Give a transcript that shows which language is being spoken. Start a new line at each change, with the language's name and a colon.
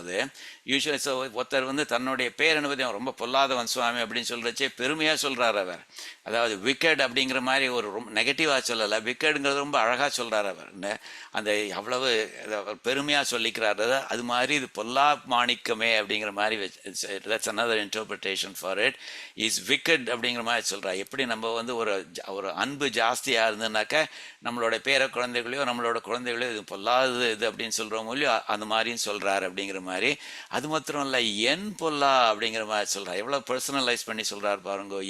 Tamil: அது யூஸ்வலி ஒருத்தர் தன்னுடைய பேர் என்பதை அவன் ரொம்ப பொல்லாதவன் சுவாமி அப்படின்னு சொல்கிறச்சே பெருமையாக சொல்கிறார் அவர். அதாவது விக்கெட் அப்படிங்கிற மாதிரி ஒரு ரொம்ப நெகட்டிவாக சொல்லலை, விக்கெட்டுங்கிறது ரொம்ப அழகாக சொல்கிறார் அவர். அந்த அவ்வளவு பெருமையாக சொல்லிக்கிறார். அது மாதிரி இது பொல்லா மாணிக்கமே அப்படிங்கிற மாதிரி
English: that's another interpretation for it.
Tamil: Is wicket அப்படிங்கிற மாதிரி சொல்கிறா. எப்படி நம்ம வந்து ஒரு அன்பு ஜாஸ்தியாக இருந்ததுனாக்கா நம்மளோட பேர குழந்தைகளையோ நம்மளோட குழந்தைகளையோ இது பொல்லாதது இது அப்படின்னு சொல்கிறோமோ இல்லையோ அந்த மாதிரியும் சொல்கிறாரு அப்படிங்கிற மாதிரி. அது மாத்திரம் இல்லை, என் பொல்லா அப்படிங்கிற மாதிரி சொல்கிறார். எவ்வளோ பர்சனலைஸ் பண்ணி சொல்கிறார் பாருங்க.